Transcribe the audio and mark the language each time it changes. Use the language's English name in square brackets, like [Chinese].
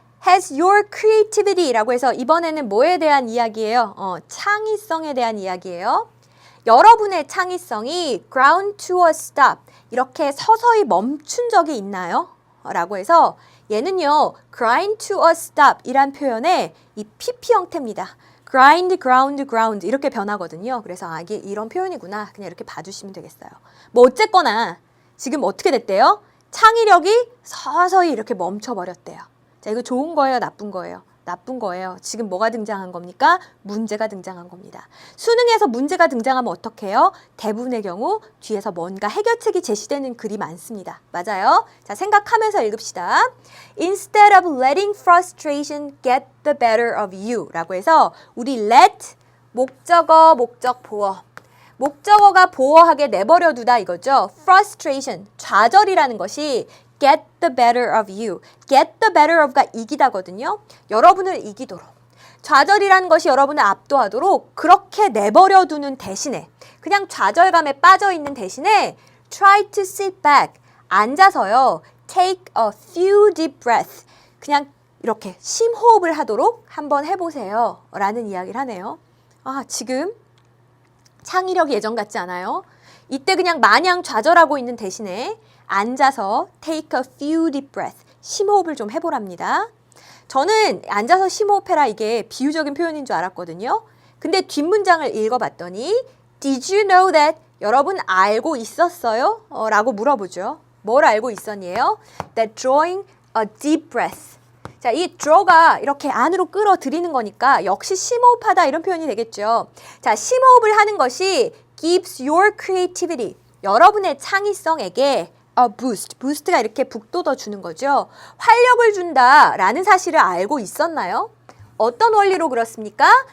[English] Has your creativity [Korean] 라고 해서 이번에는 뭐에 대한 이야기예요? 창의성에 대한 이야기예요. 여러분의 창의성이 [English] ground to a stop [Korean] 이렇게 서서히 멈춘 적이 있나요? 라고 해서 얘는요 [English] grind to a stop [Korean] 이란 표현의 이 PP 형태입니다. [English] grind, ground, ground [Korean] 이렇게 변하거든요. 그래서 이게 이런 표현이구나 그냥 이렇게 봐주시면 되겠어요. 뭐 어쨌거나 지금 어떻게 됐대요? 창의력이 서서히 이렇게 멈춰버렸대요. 자, 이거 좋은 거예요? 나쁜 거예요? 나쁜 거예요. 지금 뭐가 등장한 겁니까? 문제가 등장한 겁니다. 수능에서 문제가 등장하면 어떻게 해요? 대부분의 경우 뒤에서 뭔가 해결책이 제시되는 글이 많습니다. 맞아요? 자, 생각하면서 읽읍시다. [English] Instead of letting frustration get the better of you [Korean] 라고 해서 우리 let, 목적어, 목적 보어. 목적어가 보어하게 내버려 두다 이거죠. [English] frustration, [Korean] 좌절이라는 것이 [English] get the better of you. [Korean] get the better of가 이기다거든요. 여러분을 이기도록. 좌절이라는 것이 여러분을 압도하도록 그렇게 내버려 두는 대신에 그냥 좌절감에 빠져 있는 대신에 [English] try to sit back. [Korean] 앉아서요. [English] take a few deep breaths. [Korean] 그냥 이렇게 심호흡을 하도록 한번 해보세요. 라는 이야기를 하네요. 지금 창의력이 예전 같지 않아요? 이때 그냥 마냥 좌절하고 있는 대신에 앉아서 [English] take a few deep breaths, [Korean] 심호흡을 좀 해보랍니다. 저는 앉아서 심호흡해라 이게 비유적인 표현인 줄 알았거든요. 근데 뒷문장을 읽어봤더니 [English] Did you know that? [Korean] 여러분 알고 있었어요? 라고 물어보죠. 뭘 알고 있었니에요? [English] That drawing a deep breath. [Korean] 자, 이 draw가 이렇게 안으로 끌어들이는 거니까 역시 심호흡하다 이런 표현이 되겠죠. 자, 심호흡을 하는 것이 [English] gives your creativity. [Korean] 여러분의 창의성에게 [English] a boost. [Korean] boost가 이렇게 북돋워 주는 거죠. 활력을 준다라는 사실을 알고 있었나요? 어떤 원리로 그렇습니까?